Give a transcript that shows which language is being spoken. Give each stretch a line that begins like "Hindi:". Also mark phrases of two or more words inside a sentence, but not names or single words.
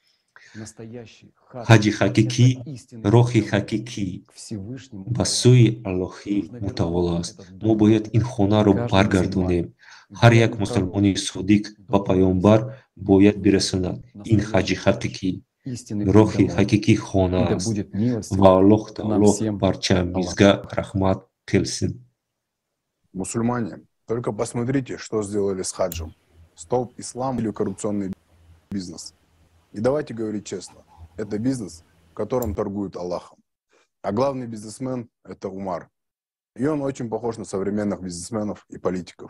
Tajik: ҳаҷи ҳақиқӣ, роҳи ҳақиқӣ ба сӯи Аллоҳи мутаол аст. Мо бояд ин хонаро баргардонем. ҳар як мусулмони содиқ ба паёнбар бояд бирасонад. Ин ҳаҷи ҳақиқӣ, роҳи ҳақиқӣ хона аст.
Uzbek: Ва Аллоҳ таоло барчамизга раҳмат қилсин.
Russian: Мусульмане, только посмотрите, что сделали с хаджем. Столб ислама или коррупционный бизнес. И давайте говорить честно, это бизнес, в котором торгуют Аллахом. А главный бизнесмен – это Умар. И он очень похож на современных бизнесменов и политиков.